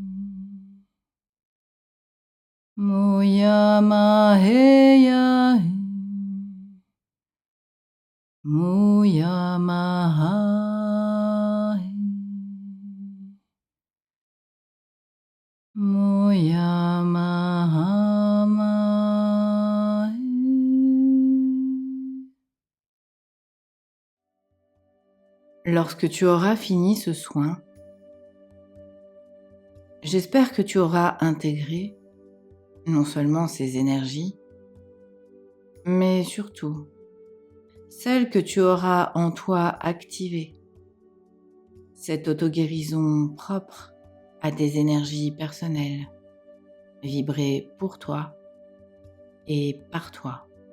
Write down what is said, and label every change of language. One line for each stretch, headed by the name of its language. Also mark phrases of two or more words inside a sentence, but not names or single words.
French: Moyama he ya he. Moyama ha he. Moyama ha ma he. Lorsque tu auras fini ce soin, j'espère que tu auras intégré non seulement ces énergies, mais surtout celles que tu auras en toi activées, cette auto-guérison propre à tes énergies personnelles, vibrée pour toi et par toi.